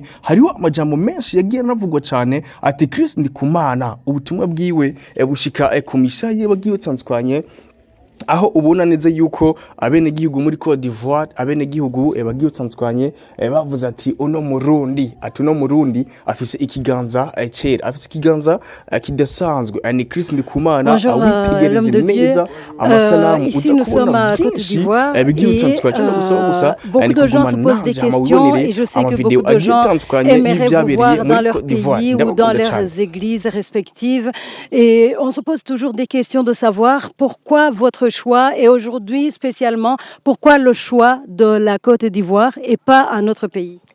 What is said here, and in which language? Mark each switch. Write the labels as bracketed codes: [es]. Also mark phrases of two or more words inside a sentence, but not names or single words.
[rn] Hariho amajambo menshi yagiye navugwa cyane ati Chris Ndikumana ubutumwa bwiwe bushika ku mishaye bagiye batandukanye aho ubona neza yuko abene gihugu muri Côte d'Ivoire abene gihugu bagiye batandukanye bavuze ati uno Murundi afise ikiganza cera afise ikiganza kidasanzwe. Ni Chris Ndikumana awitegereje neza amasanamu uza kubona byinshi bigiye bitandukanye gusaba gusa [fr] beaucoup de gens se posent des questions et je sais que beaucoup de gens aimeraient vous voir dans leur pays ou dans leurs églises respectives et on se pose toujours des questions de savoir pourquoi votre choix et aujourd'hui spécialement pourquoi le choix de la Côte d'Ivoire et pas un autre pays.